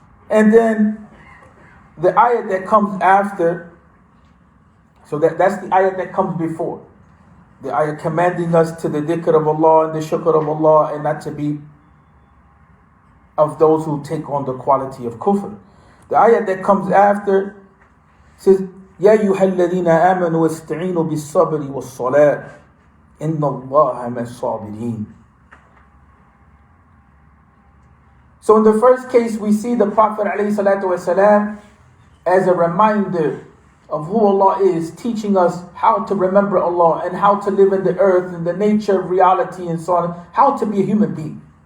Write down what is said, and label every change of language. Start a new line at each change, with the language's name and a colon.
English: And then the ayat that comes after, so that's the ayat that comes before. The ayat commanding us to the dhikr of Allah and the shukr of Allah, and not to be of those who take on the quality of kufr. The ayat that comes after says,
Arabic: يا أيها الذين آمنوا استعينوا بالصبر والصلاة إن الله مع الصابرين.
English: So in the first case, we see the Prophet ﷺ as a reminder of who Allah is, teaching us how to remember Allah and how to live in the earth and the nature of reality and so on, how to be a human being.